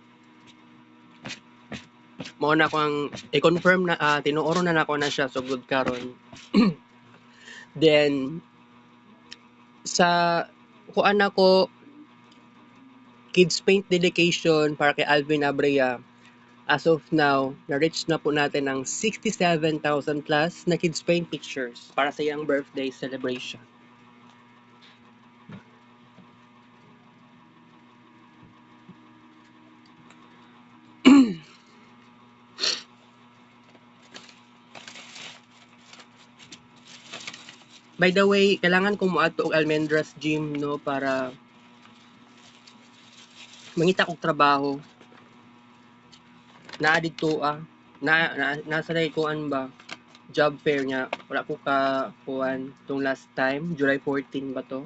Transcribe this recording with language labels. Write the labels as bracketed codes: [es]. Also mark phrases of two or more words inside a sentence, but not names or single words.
[ceb] Mao na ko ang i-confirm na tinuoro na nako na siya sugod karon. Then sa kuan ako Kids Paint dedication para kay Alvin Abrea. [en] As of now, [tl] na-reach na po natin ang 67,000 plus na Kids Paint pictures para sa iyang [en] birthday celebration. By the way, [ceb] kailangan kong moadto og Almendras Gym no para mangita kog trabaho. Naa dito nasa kuan ba job fair niya. Wala ko ka kuan tong [en] last time, [ceb] July 14 ba to?